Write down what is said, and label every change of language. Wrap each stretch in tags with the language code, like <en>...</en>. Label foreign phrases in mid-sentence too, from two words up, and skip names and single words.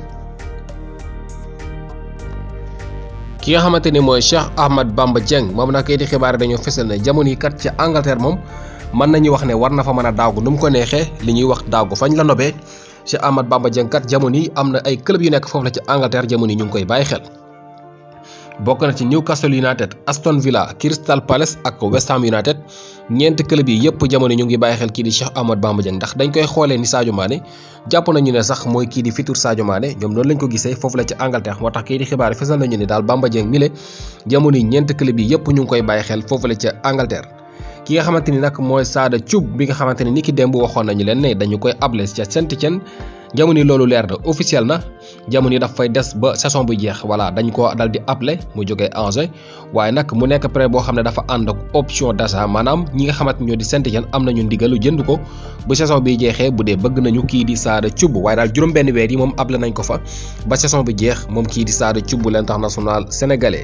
<wo>ki nga xamante ni mooy Bamba Dieng moom nag kay di xibaar dañoo fesal ne jamono yi kat ci Angleterre moom mën nañu wax ne war na fa mën a daagu nu mu ko neexee li ñuy wax daagu fañ la nobee. Bamba Dieng kat jamono yi am na ay club yu nekk foofu la ci Angleterre jamono yi ñu ngi koy bàyyi xel bokk na ci Newcastle United Aston Villa Crystal Palace ak West Ham United ñeenti club yi yëpp jamono ñu ngi bàyyi xel kii di Bamba Dieng ndax dañ koy xoolee ni Sadio Mané jàpp nañu ne sax mooy kii di futur Sadio Mané ñoom noonu lañ ko gisee foofu la ci Angleterre moo tax kii di xibaar fesal nañu ne daal Bamba Dieng mi le jamono yi ñeenti club yi yëpp ñu ngi koy bàyyi xel foofu la ci Angleterre. ki nga xamante ni nag mooy Sada Thioub bi nga xamante ni ki démb waxoon nañu leen ne dañu koy able ca Saint-Étienne jamono yi loolu leer na officiel na jamono yi daf fay des ba saison bu jeex voilà dañ ko dal di able mu jógee Angers waaye nag mu nekk prêt boo xam ne dafa ànd ak</wo> <fr>option d'achat</fr> <wo>maanaam ñi nga xamante ñoo di Saint-Étienne am nañu ndigalu jënd ko bu saison bi jeexee bu dee bëgg nañu kii di Sada Thioub waaye daal juróom-benn weer yi moom able nañ ko fa ba saison bi jeex moom kii di Sada Thioub</wo> <fr>l'international sénégalais.</fr>